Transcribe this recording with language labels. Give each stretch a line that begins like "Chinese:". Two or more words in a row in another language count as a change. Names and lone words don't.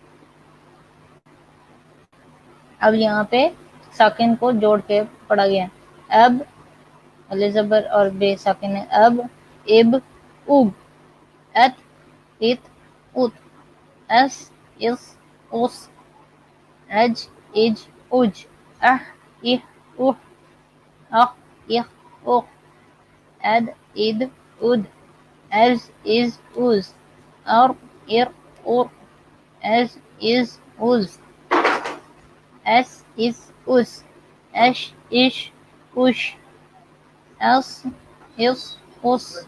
Urdu: اب یہاں پہ ساکن کو جوڑ کے پڑھا گیا. اب علی زبر اور بے ساکن ہے. اب، اب، اگ، ات، ات، ات، اس، اس، اس، اج، اج، اج، اح، اح، اح، اخ، اخ، اخ، اد، اد، اد، از، از، از، ار، ار، ار، از، از، از، اس، اس، اس، اش، اش، اش، اس، اس، اس.